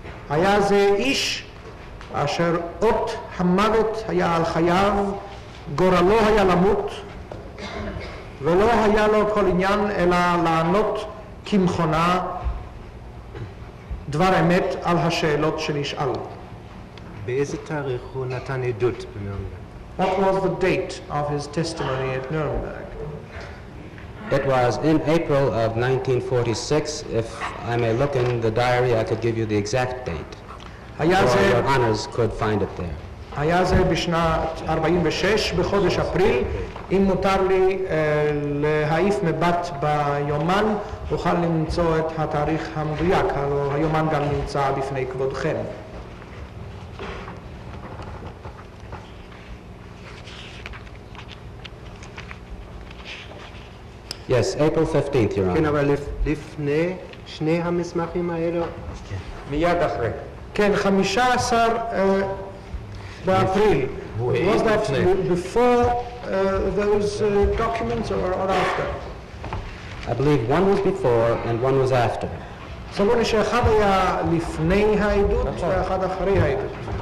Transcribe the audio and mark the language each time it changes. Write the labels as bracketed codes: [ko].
[he] היה זה איש אשר אות המוות היה על חייו, גורלו היה למות, ולא היה לו כל עניין אלא לענות כמכונה דבר אמת על השאלות שנשאל. באיזה תאריך הוא נתן עדות בנירנברג? [en] What was the date of his testimony at Nuremberg? It was in April of 1946. If I may look in the diary, I could give you the exact date. Or your honors could find it there. [he] היה זה בשנת 46 בחודש אפריל. אם מותר לי להעיף מבט ביומן, אוכל למצוא את התאריך המדויק, הלוא היומן גם נמצא בפני כבודכם. [en] Yes, April 15th, Your [he] כן, [en] Honor. [he] אבל לפני שני המסמכים האלו? מיד אחרי. כן, 15 באפריל. [en] Was that before those documents or after? I believe one was before and one was after. [he] סברו לי שאחד היה לפני העדות ואחד אחרי העדות.